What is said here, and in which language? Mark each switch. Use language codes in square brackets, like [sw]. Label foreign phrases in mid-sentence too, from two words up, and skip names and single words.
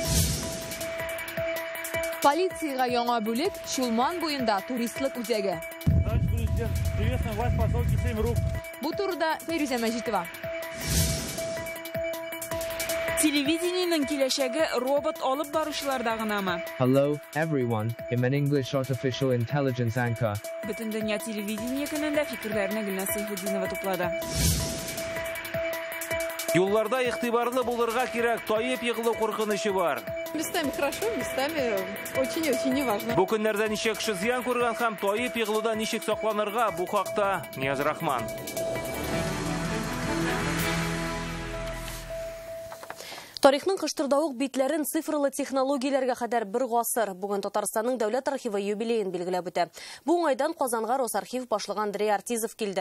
[tt] Полицияга яңа бүлек Чулман буенда туристлык үзәге. Бу турыда Фәрүзә Мәҗитова. Телевидениенең киләчәге робот алып баручыларда гынамы? [en] Hello, everyone. I'm an English artificial intelligence anchor. [tt] Бөтен дөнья телевидение көнендә фикерләрне Гөлназ Сайфетдинова туплады. Юлларда игътибарлы булырга кирәк, таеп егылу куркынычы бар. [ru] Местами хорошо, местами очень-очень неважно. [tt] Бу көннәрдә ничек кеше зыян күргән һәм таеп егылуда ничек сакланырга, бу хакта Нияз Рахман. Тарихның кыштырдавык битләрен цифрлы технологияләргә кадәр бер гасыр. Бүген Татарстанның дәүләт архивы юбилеен билгеләп үтә. Бу уңайдан Казанга Росархив башлыгын Андрей Артизов килде.